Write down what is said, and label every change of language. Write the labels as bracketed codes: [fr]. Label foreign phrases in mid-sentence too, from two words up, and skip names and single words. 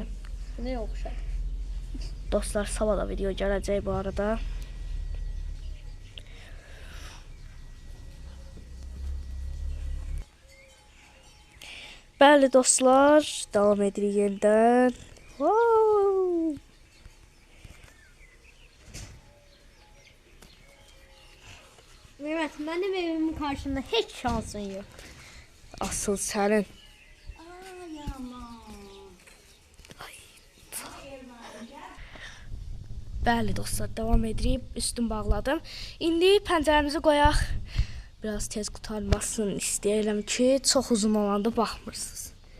[az] Ne oxşar? Dostlar, sabah da video gələcək bu arada. Bəli dostlar, davam edirik yenidən. Wow! [tr] Mehmet, benim evimin karşında hiç şansın yok. [az] Asıl sənin. Bəli dostlar, davam edirik. Üstün bağladım. İndi pəncərəmizi qoyaq. Biraz tez qurtarmasın istəyirəm ki, çox uzun olanda baxmırsınız.